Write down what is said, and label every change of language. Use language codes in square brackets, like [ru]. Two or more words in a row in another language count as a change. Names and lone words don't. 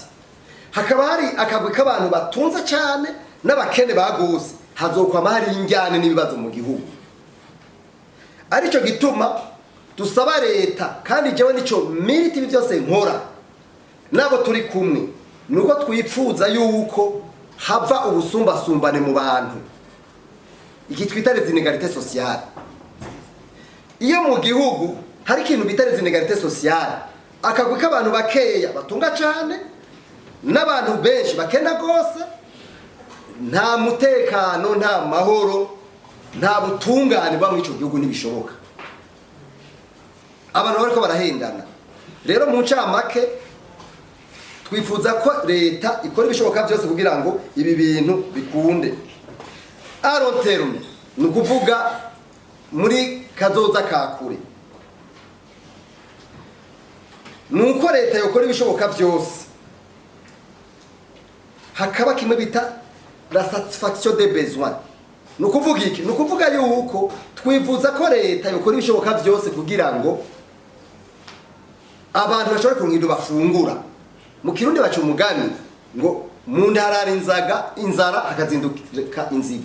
[rn] Hakaba hari akagwi k'abantu batunze cyane n'abakene bagose, hazokwama hari injyane n'ibibazo mu gihugu. Arico gituma dusaba leta, kandi jewe nico militi byose nkora nabo turi kumwe, nuko twipfuza yuko hava ubusumbasumbane mu bantu, iki twita [fr] les inégalités sociales. [rn] Iyo mu gihugu hari ikintu bita [fr] les inégalités sociales, [rn] akagwi k'abantu bakeya batunga cyane n'abantu benshi bakena gose, nta mutekano, nta mahoro, nta butungane bwa mu ico gihugu nibishoboka. Abantu bariko barahendana. Rero mu ncamake twifuza ko leta ikora ibishoboka byose kugira ngo ibi bintu bikunde. [fr] A long terme [rn] nukuvuga muri kazoza kakure, nuko leta yokora ibishoboka byose hakaba kimwe bita [fr] la satisfaction des besoins. [rn] Nukuvuga iki? Nukuvuga yuko twifuza ko leta yokora ibishoboka byose kugira ngo abantu bashobore kuronka bafungura. Mu Kirundi baca umugani ngo mu ndarara inzara akazinduka inzigo.